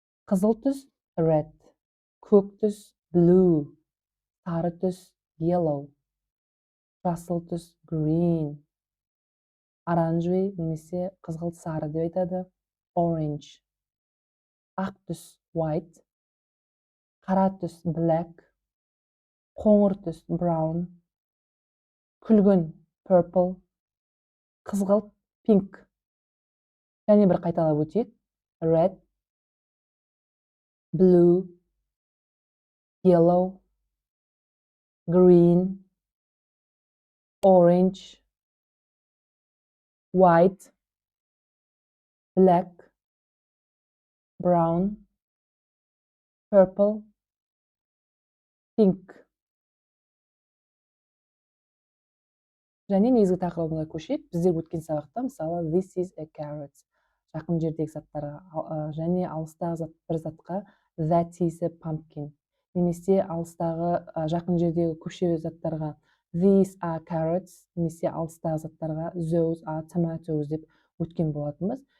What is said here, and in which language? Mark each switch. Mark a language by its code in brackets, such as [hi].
[kk] Қызыл түс red, көк түс blue, сары түс yellow, жасыл түс green, оранжевый немесе қызғылт сары деп айтады orange, ақ түс white, қара түс black, қоңыр түс brown, күлгін purple, қызғылт pink. Және бір қайталап өтейік. [en] Red, blue, yellow, green, orange, white, black, brown, purple, pink. [kk] Және негізгі тақырыбына көшейік. Біздер өткен сабақта мысалы [en] this is a carrot, [kk] жақын жердегі заттарға, және алыстағы бір затқа [en] that is a pumpkin, [kk] немесе алыстағы жақын жердегі көше заттарға [en] these are carrots, [kk] немесе алыстағы заттарға [en] those are tomatoes [kk] деп өткен болатынбыз.